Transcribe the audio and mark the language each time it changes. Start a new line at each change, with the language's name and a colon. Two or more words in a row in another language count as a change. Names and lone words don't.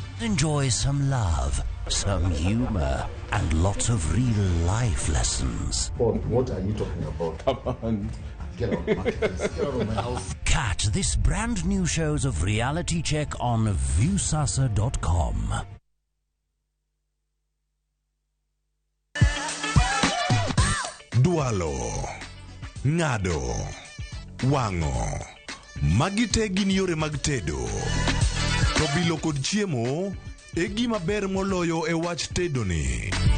English: Enjoy some love, some humor, and lots of real life lessons. What are you talking about? Come on. Get out of my house. Get out of my house. Catch this brand new shows of Reality Check on viewsasa.com.
Luo (Kenya and Tanzania): Dualo. Ngado. wang'o. Magi te gin yore mag tedo. To bilo kod chiemo e gima ber moloyo e wach tedo ni.